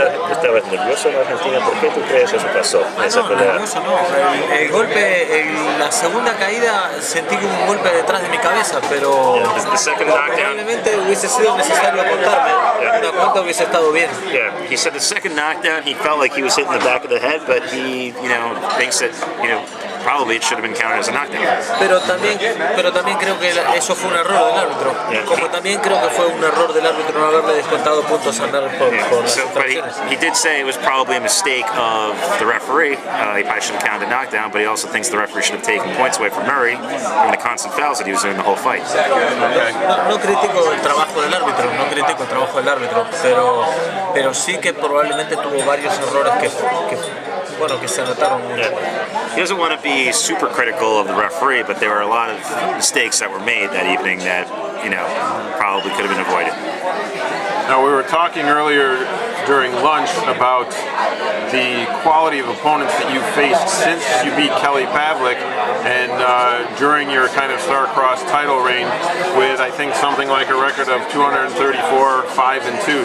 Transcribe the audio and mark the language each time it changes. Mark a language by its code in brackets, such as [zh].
[es] ¿Estabas nervioso en Argentina? ¿Por qué tú crees que eso pasó? No, nervioso no. El golpe, en la segunda caída sentí como un golpe detrás de mi cabeza, pero probablemente hubiese sido necesario apuntarme. Una cuenta hubiese estado bien. [en] Yeah, he said the second knockdown he felt like he was hitting the back of the head, but he, thinks that, probably it should have been counted as a knockdown. [es] Pero también creo que eso fue un error del árbitro. Como también creo que fue un error del árbitro no haberle descontado puntos a Mer por las infracciones. [en] He did say it was probably a mistake of the referee. He probably should have counted a knockdown, but he also thinks the referee should have taken points away from Murray from the constant fouls that he was doing the whole fight. [es] No critico el trabajo del árbitro, pero sí que probablemente tuvo varios errores que se notaron mucho. [en] He doesn't want to be super critical of the referee, but there were a lot of mistakes that were made that evening that, probably could have been avoided. Now, we were talking earlier during lunch about the quality of opponents that you've faced since you beat Kelly Pavlik, and during your kind of star-crossed title reign with, I think, something like a record of 234, 5-2.